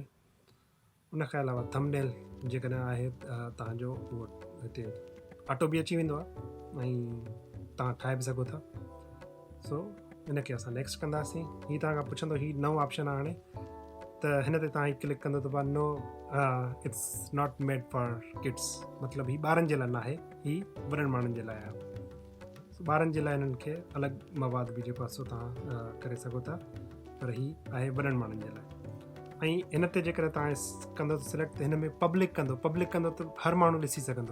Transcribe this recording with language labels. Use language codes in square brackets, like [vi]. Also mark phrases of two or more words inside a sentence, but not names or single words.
[sd] उन खां अलावा थंबनेल जेकॾहिं आहे तव्हांजो उहो हिते ऑटो बि अची वेंदो आहे ऐं तव्हां ठाहे बि सघो था। सो हिनखे असां नेक्स्ट कंदासीं। हीअ तव्हां खां पुछंदो हीउ नओं ऑप्शन आहे हाणे, त हिन ते तव्हां क्लिक कंदो त [en] no it's not made for kids, [sd] मतिलबु हीउ ॿारनि जे लाइ न आहे, हीउ वॾनि माण्हुनि जे लाइ आहे। ॿारनि जे लाइ हिननि खे अलॻि मवाद बि जेको आहे सो तव्हां करे सघो था, पर हीउ आहे वॾनि माण्हुनि जे लाइ। ऐं हिन ते जेकर तव्हां कंदो त सिलेक्ट, हिन में पब्लिक कंदो त हर माण्हू ॾिसी सघंदो।